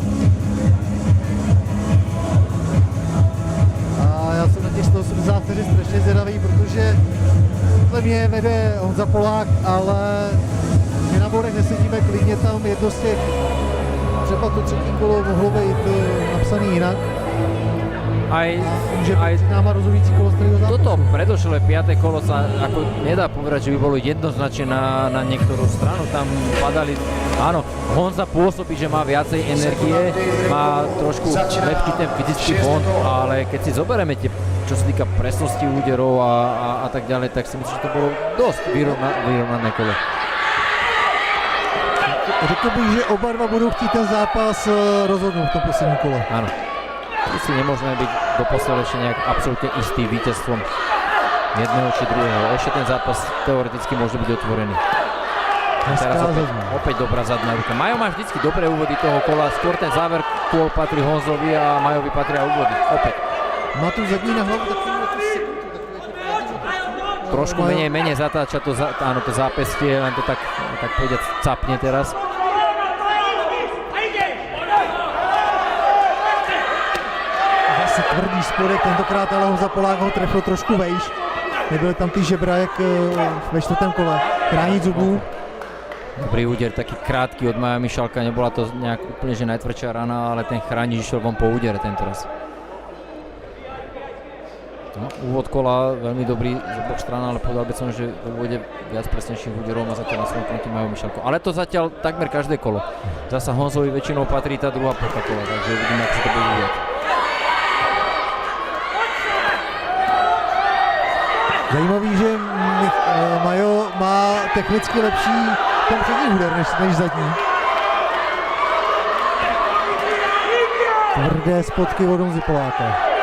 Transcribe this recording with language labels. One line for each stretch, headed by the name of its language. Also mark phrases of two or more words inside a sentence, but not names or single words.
Czech: A já jsem na těch 180 vteřin strašně zvědavý, protože podle mě vede Honza Polák, ale my na bodech nesedíme, klidně tam jedno z těch, třeba to třetí kolo mohlo být napsaný jinak. Může být před náma rozhodující kolo starého zápasu.
Slovak: Toto predošlé 5. kolo sa ako nedá povedať, že by bolo jednoznačne na niektorú stranu. Tam padali, áno, Honza pôsobí, že má viacej energie, má trošku lepší ten fyzický fond, ale keď si zoberieme tie, čo sa týka presnosti úderov a tak ďalej, tak si myslím, že to bolo dosť vyrovnané kolo.
Czech: Řekl bych, že oba dva budou chtít ten zápas rozhodnout v tom posledním kole.
Slovak: Áno. Tu si nemôžeme byť doposiaľ ešte nejak absolútne istý víťazstvom jedného či druhého. Ešte ten zápas teoreticky môže byť otvorený. Teraz opäť dobrá zadná ruka. Majo má vždycky dobré úvody toho kola, skôr ten záver kôl patrí Honzovi a Majovi patria úvody. Opäť.
Czech: Má tu zadní na hlavu takový
Slovak: Trošku menej zatáča to, áno, to zápestie, len to tak povedať capne teraz.
Czech: Zase tvrdý spodek, tentokrát ale Honza Polák ho trefil trošku vejš. Nebyly tam ty žebra jak ve 4. kole. Chránit zubů.
Slovak: Dobrý úder, taký krátky od Maja Mišalka, nebola to nejak úplne že najtvrdšia rana, ale ten chránič išiel von po údere tento raz. No, úvod kola veľmi dobrý z oboch strán, ale povedal by som, že v úvode viac presnejších úderov má zatiaľ na svojom konte Majo Mišalko. Ale to zatiaľ takmer každé kolo. Zasa Honzovi väčšinou patrí tá druhá polka kola, takže uvidíme, ako sa to bude vyvíjať.
Czech: Zajímavý, že Majo má technicky lepší ten přední úder než zadní.
Slovak: Tvrdé spotky od Honzy Poláka.